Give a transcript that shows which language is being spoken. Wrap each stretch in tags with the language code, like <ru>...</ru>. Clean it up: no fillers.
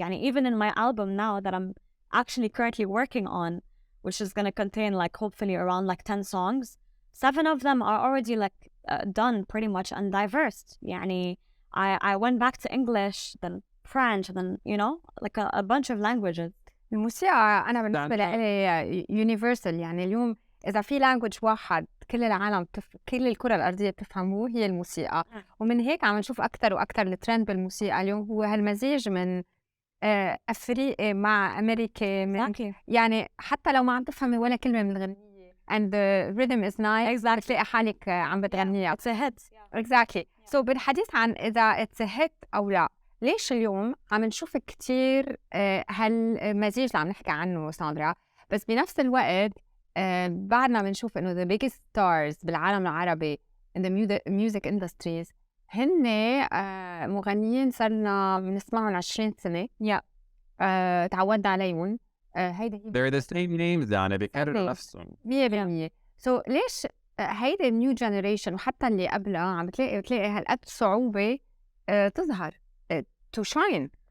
<en>يعني even in my album now that I'm actually currently working on, which is going to contain like hopefully around like 10 songs, 7 of them are already like done pretty much and diverse. يعني I went back to English, then French, then you know like a bunch of languages.</en> <ar>الموسيقى أنا بالنسبة لي universal يعني اليوم إذا في language واحد كل العالم كل الكرة الأرضية بتفهمه هي الموسيقى ومن هيك عم نشوف أكثر وأكثر الترند بالموسيقى اليوم هو هالمزيج من أفريقي مع أمريكي يعني حتى لو ما عم تفهمي ولا كلمة من الغنية</ar> <en>and the rhythm is nice</en> <ar>بتلاقي حالك عم بتغنيها</ar> <en>it's a hit exactly so</en> <ar>بالحديث عن إذا</ar> <en>it's a hit</en> <ar>أو لا ليش اليوم عم نشوف كتير هالمزيج اللي عم نحكي عنه ساندرا بس بنفس الوقت بعدنا بنشوف إنه</ar> <en>the biggest stars</en> <ar>بالعالم العربي</ar> <en>in the music industries</en> <ar>هن مغنيين صرنا بنسمعهم 20 سنة. تعودنا عليهم. هيدا</ar> <en>they're the same names</en> <ar>يعني بيكرروا نفسهم 100%. so ليش هيدا النيو جنريشن وحتى اللي قبلها عم بتلاقي هالقد صعوبة تظهر</ar> <en>to shine.</en>